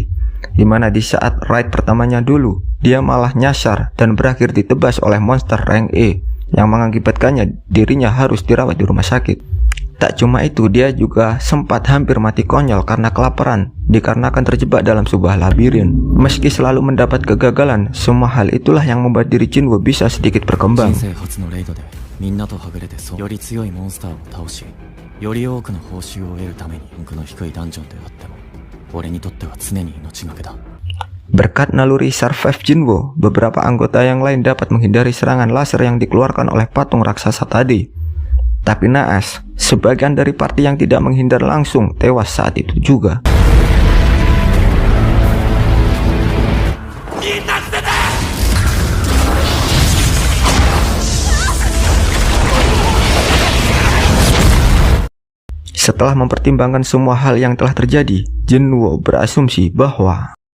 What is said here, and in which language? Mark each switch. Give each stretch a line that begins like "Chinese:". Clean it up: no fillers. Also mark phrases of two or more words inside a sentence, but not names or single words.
Indonesian: Dimana di saat raid pertamanya dulu, dia malah nyasar dan berakhir ditebas oleh monster rank E yang mengakibatkannya dirinya harus dirawat di rumah sakit. Tak cuma itu, dia juga sempat hampir mati konyol karena kelaparan dikarenakan terjebak dalam sebuah labirin. Meski selalu mendapat kegagalan, semua hal itulah yang membuat diri Jinwo bisa sedikit berkembang.
Japanese: みんなとはぐれてより強いモンスターを倒し、より多くの報酬を得るためにランクの低いダンジョンであっても、俺にとっては常に命がけだ。
Indonesian: Berkat naluri Survive Jinwo, beberapa anggota yang lain dapat menghindari serangan laser yang dikeluarkan oleh patung raksasa tadi. Tapi naas, sebagian dari party yang tidak menghindar langsung tewas saat itu juga. Setelah mempertimbangkan semua hal yang telah terjadi, Jinwo berasumsi bahwa